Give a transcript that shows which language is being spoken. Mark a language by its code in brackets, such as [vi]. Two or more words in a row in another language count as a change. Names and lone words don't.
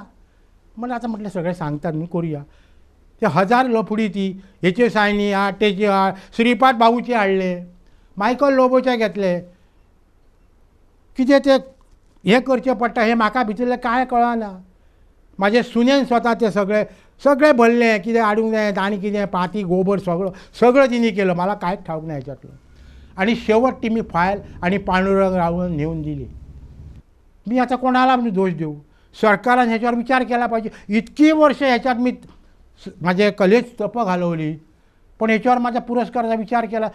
[mr] म्हणून आता म्हटलं सगळे सांगतात न्ही करुया. ते 1000 लफडी ती हेचे सायनी हाड तेचे हाड, श्रीपाद बाबूचे हाडले, मायकल लोबोचे घेतले. [kok] कितें ते हें करचें पडटा हें म्हाका भितरलें कांय कळना. म्हाजे सुनेन स्वता ते सगळें भरलें, कितें हाडूंक जाय आनी कितें पाती गोबर सगळं तिणी केलं. [mr] मला कांयच ठाऊक ना ह्याच्यातलं. आणि शेवट ती मी फायल आणि पांडुरंग रावून नेऊन दिली. मी आता कोणाला म्हणजे दोष देऊ? सरकारान ह्याच्यावर विचार केला पाहिजे. इतकी वर्ष ह्याच्यात मी माझे कलेच तप घालवली, पण ह्याच्यावर माझ्या पुरस्काराचा विचार केला.